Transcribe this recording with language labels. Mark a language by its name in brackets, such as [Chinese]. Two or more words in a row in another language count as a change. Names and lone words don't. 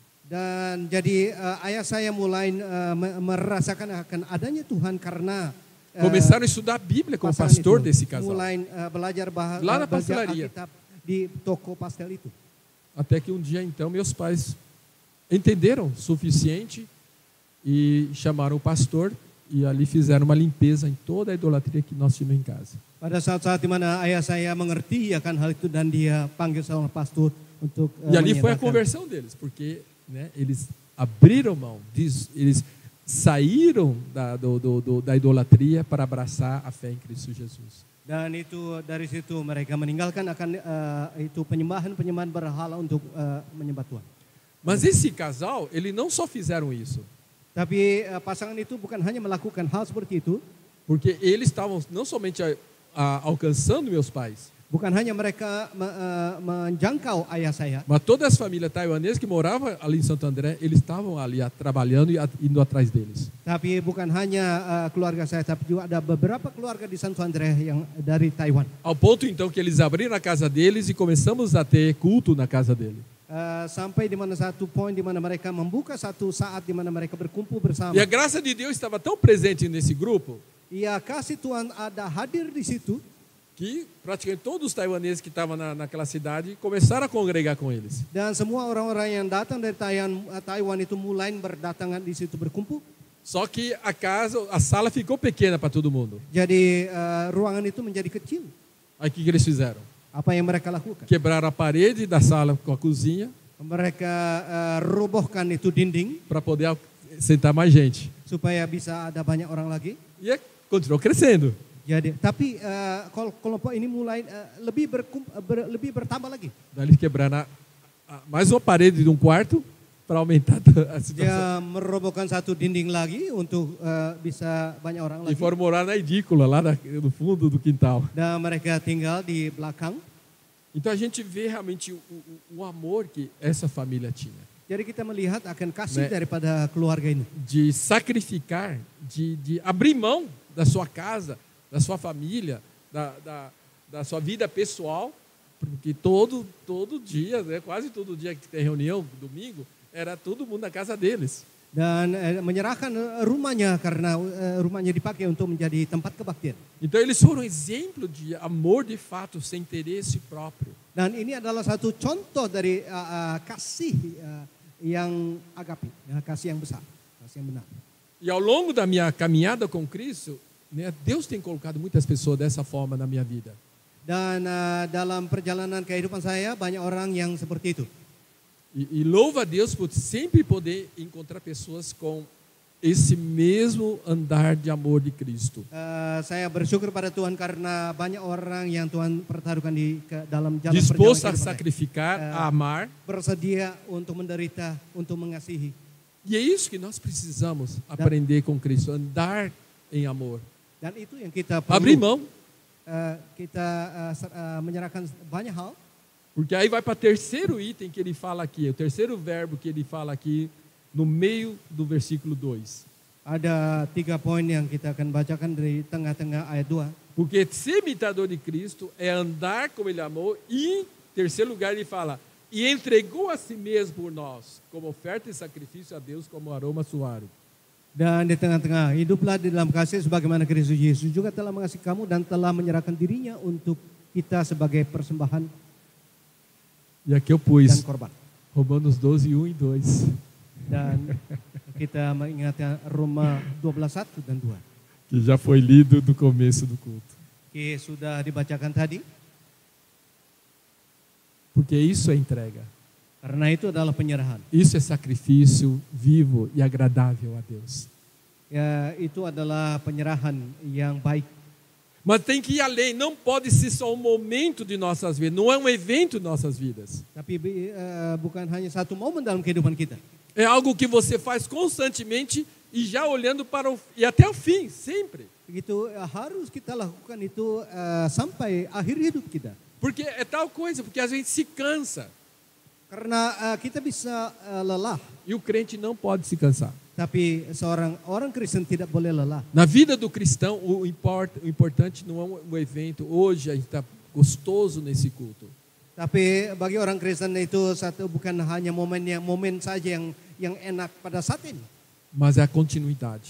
[Indonesian] Dan jadi ayah saya mulai merasakan akan adanya Tuhan karena [Portuguese] Começaram a estudar a Bíblia com o [Indonesian] pasangan pastor itu. [Portuguese] desse casal. [Indonesian] Mulai belajar [Portuguese] Lá na [Indonesian] belajar [Portuguese] pastelaria. [Indonesian] Alkitab di toko pastel itu. [Portuguese] Até que um dia, então, meus pais entenderam o suficiente e chamaram o pastor e ali fizeram uma limpeza em toda a idolatria que nós tínhamos em casa. [Indonesian] Pada saat-saat di mana ayah saya mengerti akan hal itu dan dia panggil seorang pastor untuk [Portuguese] E ali foi a [Indonesian] menyatakan. [Portuguese] conversão deles, porque né, eles abriram mão, eles saíram da idolatria para abraçar a fé em Cristo Jesus. [Indonesian] Dan itu dari situ mereka meninggalkan akan itu penyembahan berhala untuk menyembah Tuhan. [Portuguese] Mas esse casal, eles não só fizeram isso, [Indonesian] Tapi pasangan itu bukan hanya melakukan hal seperti itu, [Portuguese] porque eles estavam não somente alcançando meus pais, [Indonesian] Bukan hanya mereka menjangkau ayah saya, [Portuguese] mas todas as famílias taiwanesas que moravam ali em Santo André, eles estavam ali trabalhando e indo atrás deles. [Indonesian] tapi bukan hanya keluarga saya, tapi juga ada beberapa keluarga di Santo André yang dari Taiwan. [Portuguese] Ao ponto então que eles abriram a casa deles e começamos a ter culto na casa dele. [Indonesian] Sampai di mana satu poin di mana mereka membuka satu saat di mana mereka berkumpul bersama. [Portuguese] E a graça de Deus estava tão presente nesse grupo [Indonesian] Ya kasih Tuhan ada hadir di situ, [Portuguese] que praticamente todos os taiwaneses que estavam naquela cidade começaram a congregar com eles. [Indonesian] dan semua orang-orang yang datang dari Taiwan itu mulai berdatangan di situ berkumpul. [Portuguese] Só que a sala ficou pequena para todo mundo. [Indonesian] Jadi ruangan itu menjadi kecil. [Portuguese] Aí o que eles fizeram? [Indonesian] Apa yang mereka lakukan? [Portuguese] Quebraram a parede da sala com a cozinha [Indonesian] Mereka robohkan itu dinding [Portuguese] para poder sentar mais gente. [Indonesian] supaya bisa ada banyak orang lagi. [Portuguese] E continuou crescendo. [Indonesian] Jadi, tapi kelompok ini mulai lebih bertambah lagi. [Portuguese] Daí eles quebraram mais uma parede de um quarto para aumentar a situação. [Indonesian] Dia merobohkan satu dinding lagi untuk bisa banyak orang [Portuguese] E [Indonesian] lagi. [Portuguese] foram morar na edícula, lá no fundo do quintal. [Indonesian] Dan mereka tinggal di belakang. [Portuguese] Então a gente vê realmente o amor que essa família tinha. [Indonesian] Jadi kita melihat akan kasih [Portuguese] Né? [Indonesian] daripada keluarga ini. [Portuguese] De sacrificar, de abrir mão da sua casa, da sua família, da sua vida pessoal, porque todo dia, né, quase todo dia que tem reunião, domingo, era todo mundo na casa deles. [Indonesian] Dan menyerahkan rumahnya karena rumahnya dipakai untuk menjadi tempat kebaktian. [Portuguese] Então eles foram exemplo de amor de fato, sem interesse próprio. [Indonesian] Dan ini adalah satu contoh dari kasih yang agape, kasih yang besar, kasih yang benar. [Portuguese] E ao longo da minha caminhada com Cristo, né, Deus tem colocado muitas pessoas dessa forma na minha vida. [Indonesian] Dan dalam perjalanan kehidupan saya banyak orang yang seperti itu. [Portuguese] E louva a Deus por sempre poder encontrar pessoas com esse mesmo andar de amor de Cristo. [Indonesian] Saya bersyukur pada Tuhan karena banyak orang yang Tuhan pertaruhkan dalam jalan [Portuguese] Disposto a [Indonesian] perjalanan kehidupan saya. [Portuguese] sacrificar, a amar. [Indonesian] Bersedia untuk menderita, untuk mengasihi. [Portuguese] E é isso que nós precisamos aprender com Cristo, andar em amor. [Indonesian] Dan itu yang kita [Portuguese] Abrir [Indonesian] perlu. [Portuguese] mão, [Indonesian] Kita menyerahkan banyak hal. [Portuguese] porque aí vai para o terceiro item que ele fala aqui, o terceiro verbo que ele fala aqui no meio do versículo 2. [Indonesian] Ada 3 poin yang kita akan bacakan dari tengah-tengah ayat 2. [Portuguese] Porque ser imitador de Cristo é andar como ele amou e, em terceiro lugar, ele fala, e entregou a si mesmo por nós, como oferta e sacrifício a Deus, como aroma suave. [Indonesian] Dan di tengah-tengah, hiduplah di dalam kasih sebagaimana Kristus Yesus juga telah mengasihi kamu dan telah menyerahkan dirinya untuk kita sebagai persembahan [Portuguese] E aqui eu [Indonesian] dan [Portuguese] pus [Indonesian] korban. [Portuguese] Romanos 12, 1 e 2. [Indonesian] Dan kita mengingatkan Roma 12:1 dan 2. [Portuguese] Que já foi lido no começo do culto. [Indonesian] Oke, sudah dibacakan tadi. [Portuguese] Porque isso é entrega. [Indonesian] Karena itu adalah penyerahan. [Portuguese] Isso é sacrifício vivo e agradável a Deus. [Indonesian] Ya, itu adalah penyerahan yang baik. [Portuguese] Mas tem que ir além, não pode ser só um momento de nossas vidas, não é um evento de nossas vidas. [Indonesian] Tapi bukan hanya satu momen dalam kehidupan kita. [Portuguese] É algo que você faz constantemente e já olhando para e até o fim, sempre. [Indonesian] Begitu harus kita lakukan itu sampai akhir hidup kita. [Portuguese] Porque é tal coisa, porque a gente se cansa. [Indonesian] Karena kita bisa lelah, [Portuguese] E o crente não pode se cansar. [Indonesian] tapi orang Kristen tidak boleh lelah. [Portuguese] Na vida do cristão, o importante não é um evento. Hoje a gente está gostoso nesse culto. [Indonesian] Tapi bagi orang Kristen itu bukan hanya momen saja yang enak pada saat ini. [Portuguese] Mas é a continuidade.